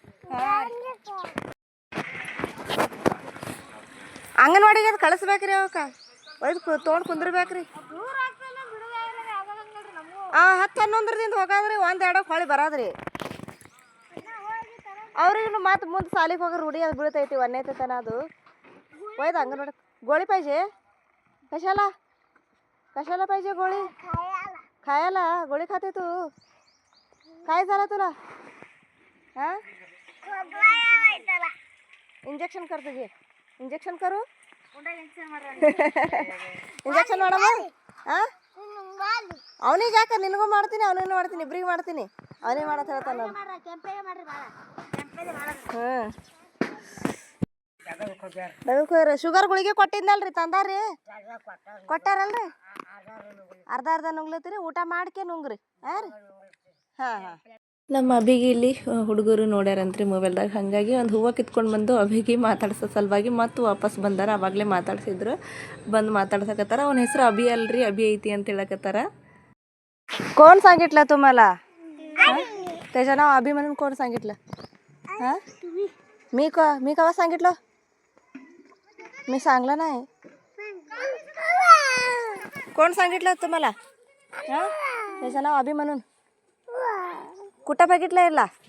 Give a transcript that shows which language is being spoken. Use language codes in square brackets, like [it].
[kn] ಹಾಂ ಅಂಗನವಾಡಿಗೆ ಅದು ಕಳಿಸ್ಬೇಕ್ರಿ, ಅವಕ್ಕೆ ಒಯ್ದು ತೊಗೊಂಡು ಕುಂದ್ರಬೇಕ್ರಿ. 10-11ದಿಂದ ಹೋಗಾದ್ರಿ, 1-2 ಹೊಳಿ ಬರೋದ್ರಿ. ಅವ್ರಿಗೂ ಮತ್ತೆ ಮುಂದೆ ಸಾಲಿಗೆ ಹೋಗಿ ರೂಢಿ ಅದು ಬೀಳ್ತೈತಿ. 1ನೇ ತನ ಅದು ಒಯ್ದು ಅಂಗನವಾಡಿ. [mr] ಗೋಳಿ ಪಾಯ್ಜೆ कशाला पाहिजे गोळी? खायला गोळी खाते तू? काय झालं तुला? हां इंजेक्शन करते घे. इंजेक्शन करू? [kn] ಇಂಜೆಕ್ಷನ್ ಮಾಡಮ್ಮ. ಹಾಂ ಅವನಿಗೆ ಯಾಕೆ? ನಿನಗೂ ಮಾಡ್ತೀನಿ, ಅವನಿಗೂ ಮಾಡ್ತೀನಿ, ಇಬ್ರಿಗೆ ಮಾಡ್ತೀನಿ. ಅವನಿಗೆ ಮಾಡತ್ತೆ ಹೇಳ್ತಾನೆ ನಾನು. ಹಾಂ ಶುಗರ್ ಗುಳಿಗೆ ಕೊಟ್ಟಿದ್ನಲ್ರಿ, ತಂದಾರಿ ಕೊಟ್ಟಾರಲ್ರಿ. ಅರ್ಧ ನುಂಗ್ಲತ್ತೀರಿ, ಊಟ ಮಾಡ್ಕೆ ನುಂಗ್ರಿ. ಹಾಂ ರೀ ಹಾಂ ಹಾಂ. ನಮ್ಮ ಅಭಿಗೆ ಇಲ್ಲಿ ಹುಡುಗರು ನೋಡ್ಯಾರಂತ್ರಿ ಮೊಬೈಲ್ದಾಗ, ಹಾಗಾಗಿ ಒಂದು ಹೂವು ಕಿತ್ಕೊಂಡು ಬಂದು ಅಭಿಗೆ ಮಾತಾಡ್ಸೋ ಸಲುವಾಗಿ ಮತ್ತು ವಾಪಸ್ ಬಂದಾರ. ಆವಾಗಲೇ ಮಾತಾಡ್ಸಿದ್ರು, ಬಂದು ಮಾತಾಡ್ಸಕತ್ತಾರ. ಅವನ ಹೆಸರು ಅಭಿ ಅಲ್ರಿ, ಅಭಿ ಐತಿ ಅಂತ ಹೇಳಕತ್ತಾರ. [mr] कोण सांगितलं तुम्हाला? त्याचं नाव अभि म्हणून कोण सांगितलं? हां मी केव्हा सांगितलं? मी सांगलं नाही. कोण सांगितलं तुम्हाला? हां त्याचं नाव अभि म्हणून. कुठं बघितलं याला?